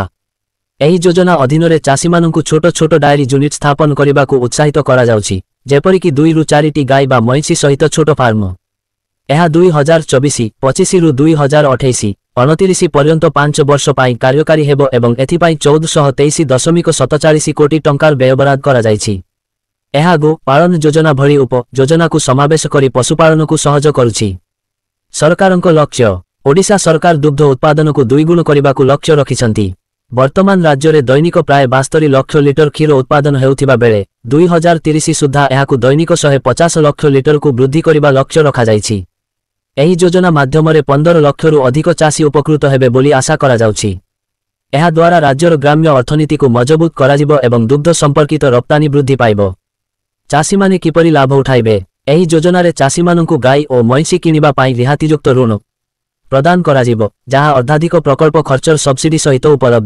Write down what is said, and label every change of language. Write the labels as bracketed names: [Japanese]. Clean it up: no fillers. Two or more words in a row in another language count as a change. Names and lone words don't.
[Odia] ଏହି ଯୋଜନା ଅଧୀନ ରେ ଚାଷୀ ମାନଙ୍କୁ ଛୋଟ ଛୋଟ [English] dairy unit [Odia] ସ୍ଥାପନ କରିବାକୁ ଉତ୍ସାହିତ କରା ଯାଉଛି, ଯେପରି କି 2 ରୁ 4 ଟି ଗାଈ ବା ମଇଁଷି ସହିତ ଛୋଟ ଫାର୍ମ। ଏହା 2024-25 ରୁ 2028-29 ପର୍ଯ୍ୟନ୍ତ 5 ବର୍ଷ ପାଇଁ କାର୍ଯ୍ୟକାରୀ ହେବ ଏବଂ ଏଥିପାଇଁ 1423.47 କୋଟି ଟଙ୍କାର ବ୍ୟୟବରାଦ କରା ଯାଉଛି। ଏହା ଗୋ ପାଳନ ଯୋଜନା ଭଳି ଉପ ଯୋଜନା କୁ ସମାବେଶ କରି ପଶୁପାଳନ କୁ ସହଜ କରୁଛି। ସରକାରଙ୍କ ଲକ୍ଷ୍ୟ ଓଡ଼ିଶା ସରକାର ଦୁଗ୍ଧ ଉତ୍ପାଦନ କୁ 2 ଗୁଣ କରିବାକୁ ଲକ୍ଷ୍ୟ ରଖିଛନ୍ତି। ବର୍ତ୍ତମାନ ରାଜ୍ୟ ରେ ଦୈନିକ ପ୍ରାୟ 72 ଲକ୍ଷ ଲିଟର କ୍ଷୀର ଉତ୍ପାଦନ ହେଉଥିବା ବେଳେ 2030 ସୁଦ୍ଧା ଏହାକୁ ଦୈନିକ 150 ଲକ୍ଷ ଲିଟର କୁ ବୃଦ୍ଧି କରିବା ଲକ୍ଷ୍ୟ ରଖା ଯାଉଛି। ଏହି ଯୋଜନା ମାଧ୍ୟମରେ 15 ଲକ୍ଷ ରୁ ଅଧିକ ଚାଷୀ ଉପକୃତ ହେବେ ବୋଲି ଆଶା କରା ଯାଉଛି। ଏହା ଦ୍ୱାରା ରାଜ୍ୟର ଗ୍ରାମ୍ୟ ଅର୍ଥନୀତି କୁ ମଜବୁତ କରାଯିବ ଏବଂ ଦୁଗ୍ଧ ସମ୍ପର୍କିତ ରପ୍ତାନି ବୃଦ୍ଧି ପାଇବ। ଚାଷୀ ମାନେ କିପରି ଲାଭ ଉଠାଇବେ? ଏହି ଯୋଜନା ରେ ଚାଷୀ ମାନଙ୍କୁ ଗାଈ ଓ ମଇଁଷି କିଣିବା ପାଇଁ ରିହାତିଯୁକ୍ତ ଋଣ ପ୍ରଦାନ କରାଯିବ, ଯେଉଁଠି ଅର୍ଦ୍ଧାଧିକ ପ୍ରକଳ୍ପ ଖର୍ଚ୍ଚର ସବସିଡି ସହିତ ଉପଲବ୍ଧ।